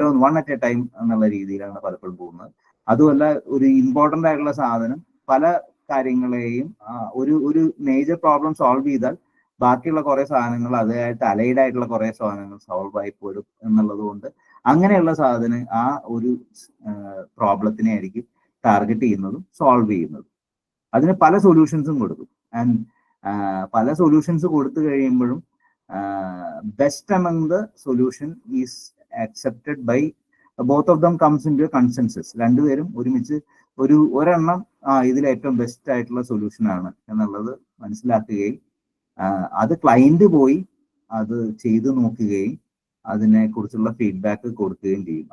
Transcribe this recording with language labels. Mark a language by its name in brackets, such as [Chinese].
[English] one at a time [Malayalam] എന്നുള്ള രീതിയിലാണ് പലപ്പോഴും പോകുന്നത്. അതുമല്ല, ഒരു ഇമ്പോർട്ടൻ്റ് ആയിട്ടുള്ള സാധനം പല കാര്യങ്ങളെയും ഒരു മേജർ പ്രോബ്ലം സോൾവ് ചെയ്താൽ ബാക്കിയുള്ള കുറെ സാധനങ്ങൾ അതുമായിട്ട് അലൈഡ് ആയിട്ടുള്ള കുറെ സാധനങ്ങൾ സോൾവ് ആയി പോരും എന്നുള്ളത് കൊണ്ട് അങ്ങനെയുള്ള സാധനം ആ ഒരു പ്രോബ്ലത്തിനെ ആയിരിക്കും ടാർഗറ്റ് ചെയ്യുന്നതും സോൾവ് ചെയ്യുന്നതും. അതിന് പല സൊല്യൂഷൻസും കൊടുക്കും. ആൻഡ് പല സൊല്യൂഷൻസ് കൊടുത്തു കഴിയുമ്പോഴും best [English] among the solution is accepted by both of them comes into a consensus. [Malayalam] രണ്ടുപേരും ഒരുമിച്ച് ഒരെണ്ണം ഇതിൽ ഏറ്റവും ബെസ്റ്റ് ആയിട്ടുള്ള സൊല്യൂഷൻ ആണ് എന്നുള്ളത് മനസ്സിലാക്കുകയും അത് ക്ലയന്റ് പോയി അത് ചെയ്തു നോക്കുകയും അതിനെ കുറിച്ചുള്ള ഫീഡ്ബാക്ക് കൊടുക്കുകയും ചെയ്യും.